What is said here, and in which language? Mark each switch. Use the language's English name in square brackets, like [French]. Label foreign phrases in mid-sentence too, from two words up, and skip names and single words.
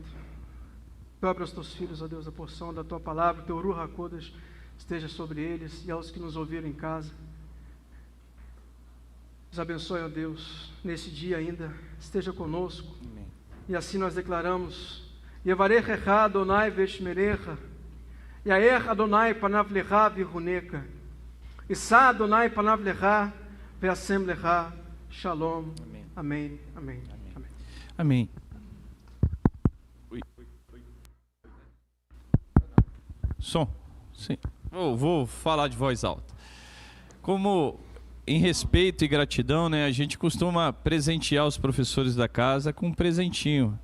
[Portuguese] Dobra aos Teus filhos, ó Deus, a porção da Tua palavra, Teu [Hebrew] רוח הקודש [Portuguese] esteja sobre eles e aos que nos ouviram em casa. Nos abençoe, ó Deus, nesse dia ainda, esteja conosco. Amém. E assim nós declaramos: [Hebrew] יברכך אדוני וישמרך, יאר אדוני פניו אליך ויחנך, ישא אדוני פניו אליך וישם לך שלום. [Portuguese] Amém. Amém. Amém. Amém. Som. Sim. Vou falar de voz alta. Como em respeito e gratidão, né, a gente costuma presentear os professores da casa com um presentinho.